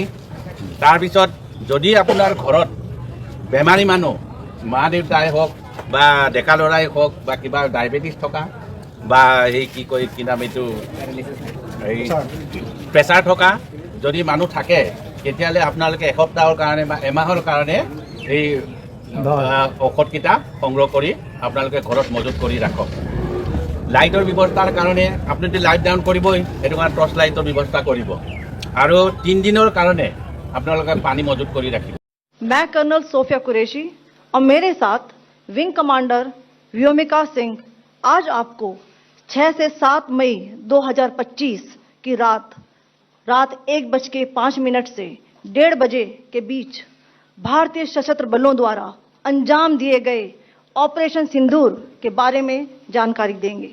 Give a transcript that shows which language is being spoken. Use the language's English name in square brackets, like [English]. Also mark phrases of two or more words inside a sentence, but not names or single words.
[Assamese] তাৰপিছত যদি আপোনাৰ ঘৰত বেমাৰী মানুহ মা দেউতাই হওক বা ডেকা ল'ৰাই হওক বা কিবা ডায়েবেটিছ থকা বা এই কি নাম এইটো এই প্ৰেছাৰ থকা যদি মানুহ থাকে তেতিয়াহ'লে আপোনালোকে এসপ্তাহৰ কাৰণে বা এমাহৰ কাৰণে এই ঔষধকেইটা সংগ্ৰহ কৰি আপোনালোকে ঘৰত মজুত কৰি ৰাখক। লাইটৰ ব্যৱস্থাৰ কাৰণে আপুনিতো [English] light down [Assamese] কৰিবই, সেইটো কাৰণে [English] torch light [Assamese] ব্যৱস্থা কৰিব আৰু 3 দিনৰ কাৰণে আপোনালোকে পানী মজুত কৰি ৰাখিব। [Hindi] मैं कर्नल सोफिया कुरैशी और मेरे साथ विंग कमांडर व्योमिका सिंह आज आपको 6 से 7 मई 2025 की रात 1:05 से 1:30 बजे के बीच भारतीय सशस्त्र बलों द्वारा अंजाम दिए गए ऑपरेशन सिंदूर के बारे में जानकारी देंगे।